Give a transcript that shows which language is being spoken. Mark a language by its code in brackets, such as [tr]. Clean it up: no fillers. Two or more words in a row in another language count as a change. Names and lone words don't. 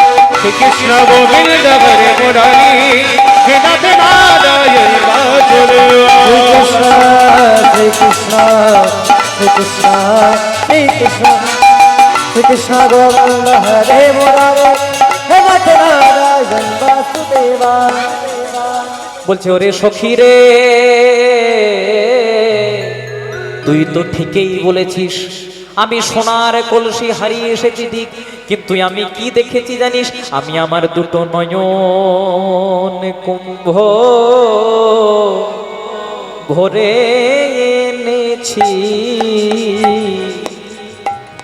[sa] श्रीकृष्ण गोविंद हरे मुरारी, हे नाथ नारायण बासुदेव। श्री कृष्ण श्री कृष्ण श्री कृष्ण श्री कृष्ण गोविंद हरे मुरारे, हे नाथ नारायण वासुदेव। [bn] বলছে, ওরে সখী রে, তুই তো ঠিকই বলেছিস, আমি সোনার কলসি হারিয়ে এসেছি ঠিক, কিন্তু আমি কি দেখেছি জানিস? আমি আমার দুটো নয়ন কুম্ভ ভরে এনেছি।